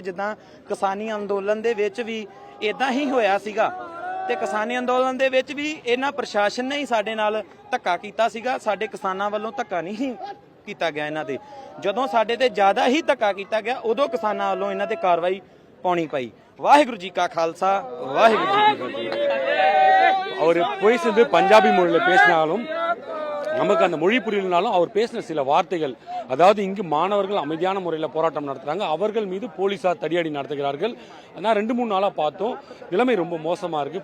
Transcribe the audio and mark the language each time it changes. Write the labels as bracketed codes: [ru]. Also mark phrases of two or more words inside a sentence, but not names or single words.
[pa] ਜਿੱਦਾਂ ਕਿਸਾਨੀ ਅੰਦੋਲਨ ਦੇ ਵਿੱਚ ਵੀ ਇਦਾਂ ਹੀ ਹੋਇਆ ਸੀਗਾ, ਤੇ ਕਿਸਾਨੀ ਅੰਦੋਲਨ ਦੇ ਵਿੱਚ ਵੀ ਇਹਨਾਂ ਪ੍ਰਸ਼ਾਸਨ ਨੇ ਹੀ ਸਾਡੇ ਨਾਲ ਧੱਕਾ ਕੀਤਾ ਸੀਗਾ। ਸਾਡੇ ਕਿਸਾਨਾਂ ਵੱਲੋਂ ਧੱਕਾ ਨਹੀਂ ਕੀਤਾ ਗਿਆ ਇਹਨਾਂ ਤੇ। ਜਦੋਂ ਸਾਡੇ ਤੇ ਜ਼ਿਆਦਾ ਹੀ ਧੱਕਾ ਕੀਤਾ ਗਿਆ, ਉਦੋਂ ਕਿਸਾਨਾਂ ਵੱਲੋਂ ਇਹਨਾਂ ਤੇ ਕਾਰਵਾਈ ਪਾਉਣੀ ਪਈ। ਵਾਹਿਗੁਰੂ ਜੀ ਕਾ ਖਾਲਸਾ ਵਾਹਿਗੁਰੂ ਜੀ ਕੀ ਫਤਿਹ। [ta] அவர் போய் சேர்ந்து பஞ்சாபி மொழியில் பேசினாலும் நமக்கு அந்த மொழி புரியலனாலும் அவர் பேசின சில வார்த்தைகள், அதாவது இங்கு மாணவர்கள் அமைதியான முறையில் போராட்டம் நடத்துறாங்க, அவர்கள் மீது போலீசார் தடியடி நடத்துகிறார்கள். நான் 2-3 நாளாக பார்த்தோம், நிலைமை ரொம்ப மோசமாக இருக்குது.